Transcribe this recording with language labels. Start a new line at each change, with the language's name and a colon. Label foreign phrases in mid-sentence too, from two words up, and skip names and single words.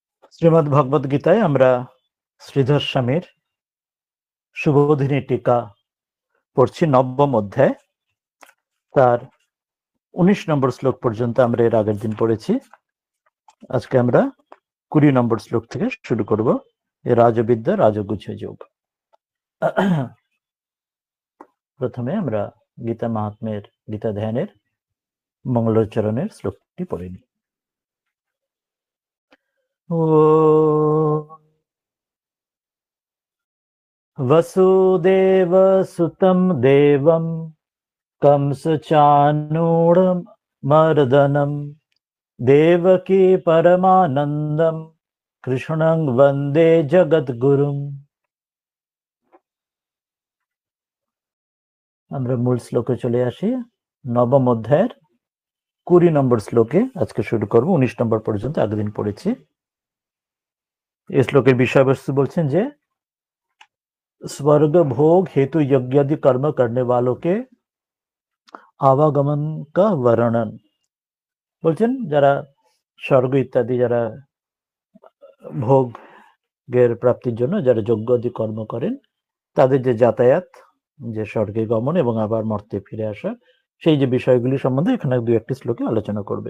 Bangla: শ্রীমদ্ ভগবদ গীতায় আমরা শ্রীধর স্বামীর শুভবোধিনী টিকা পড়ছি, নবম অধ্যায়, তার 19 নম্বর শ্লোক পর্যন্ত আমরা এর আগের দিন পড়েছি। আজকে আমরা 20 নম্বর শ্লোক থেকে শুরু করব। এ রাজবিদ্যা রাজগুচ্ছ যোগ। প্রথমে আমরা গীতা মাহাত্ম্যের, গীতা ধ্যানের মঙ্গলোচ্চারণের শ্লোকটি পড়ে নিই।
Sanskrit: वसुदेव सुतं देवं कंसचाणूरमर्दनं देवकी परमानन्दं कृष्णं वन्दे जगद्गुरुम्।
Bangla: আমরা মূল শ্লোকে চলে আসি। নবম অধ্যায়ের 20 নম্বর শ্লোকে আজকে শুরু করব। 19 নম্বর পর্যন্ত আগের দিন পড়েছি। এই শ্লোকের বিষয়বস্তু বলছেন যে
Hindi: स्वर्ग भोग हेतु यज्ञादि कर्म करने वालों के आवागमन का वर्णन।
Bangla: বলছেন যারা স্বর্গ ইত্যাদি, যারা ভোগের প্রাপ্তির জন্য যারা যজ্ঞাদি কর্ম করেন, তাদের যে যাতায়াত, যে স্বর্গে গমন এবং আবার মর্তে ফিরে আসা, সেই যে বিষয়গুলি সম্বন্ধে এখানে দুই একটি শ্লোকে আলোচনা করবেন।